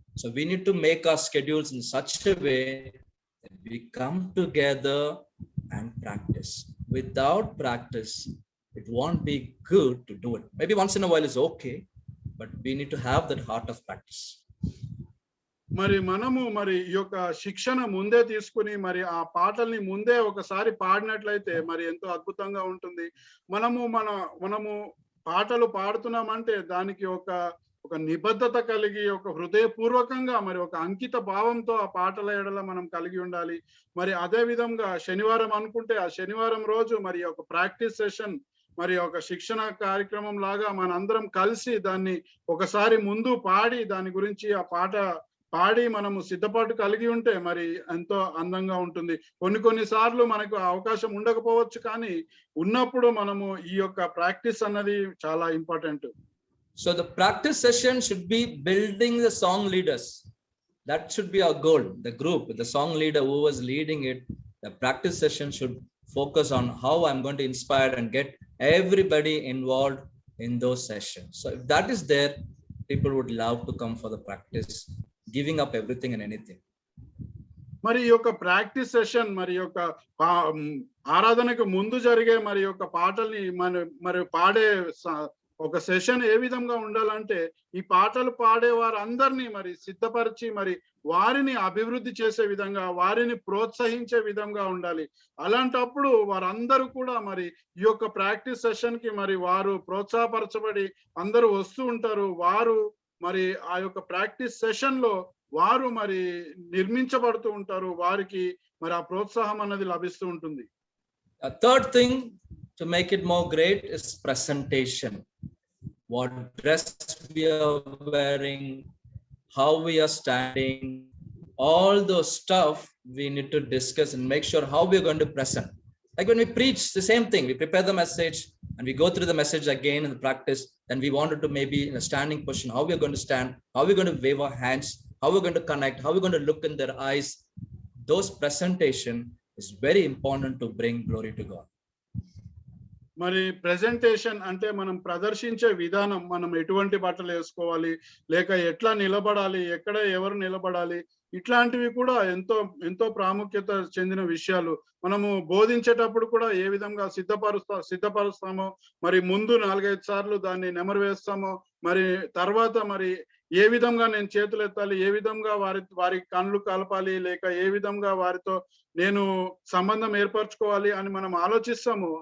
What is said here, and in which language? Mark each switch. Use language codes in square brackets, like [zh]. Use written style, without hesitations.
[en] So we need to make our schedules in such a way that we come together and practice. Without practice, it won't be good to do it. Maybe once in a while is okay, but we need to have that heart of practice. [te] మరి మనము మరి ఈ యొక్క శిక్షణ ముందే తీసుకుని మరి ఆ పాటల్ని ముందే ఒకసారి పాడినట్లయితే మరి ఎంతో అద్భుతంగా ఉంటుంది. మనము పాటలు పాడుతున్నామంటే దానికి ఒక నిబద్ధత కలిగి ఒక హృదయపూర్వకంగా మరి ఒక అంకిత భావంతో ఆ పాటల ఎడల మనం కలిగి ఉండాలి. మరి అదే విధంగా శనివారం అనుకుంటే ఆ శనివారం రోజు మరి ఒక ప్రాక్టీస్ సెషన్, మరి ఒక శిక్షణ కార్యక్రమం లాగా మనందరం కలిసి దాన్ని ఒకసారి ముందు పాడి దాని గురించి ఆ పాట పాడి మనము సిద్ధపాటు కలిగి ఉంటే మరి ఎంతో అందంగా ఉంటుంది. కొన్ని సార్లు మనకు అవకాశం ఉండకపోవచ్చు, కానీ ఉన్నప్పుడు మనము ఈ యొక్క ప్రాక్టీస్ అన్నది చాలా [en] Important. So the practice session should be building the song leaders. That should be our goal. The group, the song leader who was leading it, the practice session should focus on how I'm going to inspire and get everybody involved in those sessions. So if that is there, people would love to come for the practice, giving up everything and anything. [te] మరి ఈ యొక్క practice session మరి యొక్క ఆరాధనకు ముందు జరిగే మరి యొక్క పాటల్ని మరి పాడే ఒక సెషన్ ఏ విధంగా ఉండాలంటే ఈ పాటలు పాడే వారందరినీ మరి సిద్ధపరిచి మరి వారిని అభివృద్ధి చేసే విధంగా, వారిని ప్రోత్సహించే విధంగా ఉండాలి. అలాంటప్పుడు వారందరూ కూడా మరి ఈ యొక్క ప్రాక్టీస్ సెషన్ కి మరి వారు ప్రోత్సాహపరచబడి అందరూ వస్తూ ఉంటారు. వారు మరి ఆ యొక్క ప్రాక్టీస్ సెషన్ లో వారు మరి నిర్మించబడుతూ ఉంటారు. వారికి మరి ఆ ప్రోత్సాహం అన్నది లభిస్తూ ఉంటుంది. [en] A third thing to make it more great is presentation. What dress we are wearing, how we are standing, all those stuff we need to discuss and make sure how we are going to present. Like when we preach, the same thing, we prepare the message and we go through the message again in the practice. Then we wanted to maybe in a standing position, how we are going to stand, how we are going to wave our hands, how we're going to connect, how we're going to look in their eyes. Those presentation is very important to bring glory to God. [te] మరి presentation అంటే మనం ప్రదర్శించే విధానం, మనం ఎటువంటి బట్టలు వేసుకోవాలి, లేక ఎట్లా నిలబడాలి, ఎక్కడ ఎవరు నిలబడాలి, ఇట్లాంటివి కూడా ఎంతో ప్రాముఖ్యత చెందిన విషయాలు. మనము బోధించేటప్పుడు కూడా ఏ విధంగా సిద్ధపరుస్తామో, మరి ముందు 4-5 సార్లు దాన్ని నెమరు వేస్తామో, మరి తర్వాత మరి ఏ విధంగా నేను చేతులు ఎత్తాలి, ఏ విధంగా వారి కళ్ళు కలపాలి, లేక ఏ విధంగా వారితో నేను సంబంధం ఏర్పరచుకోవాలి అని మనం ఆలోచిస్తాము.